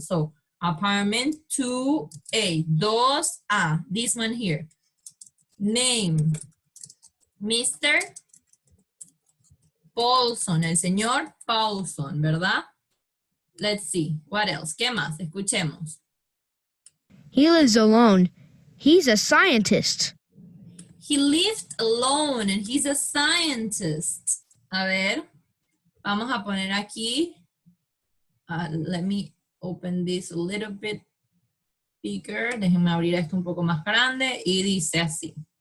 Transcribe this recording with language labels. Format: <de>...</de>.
<en>So, apartment 2A, 2A, this one here. Name, Mr.</en> <es>Paulson, el señor Paulson, ¿verdad?</es> <en>Let's see, what else?</en> <es>¿Qué más? Escuchemos.</es> <en>He lives alone. He's a scientist. He lived alone and he's a scientist.</en> <es>A ver, vamos a poner aquí.</es> <en>Let me open this a little bit bigger.</en> <es>Déjenme abrir esto un poco más grande y dice así.</es>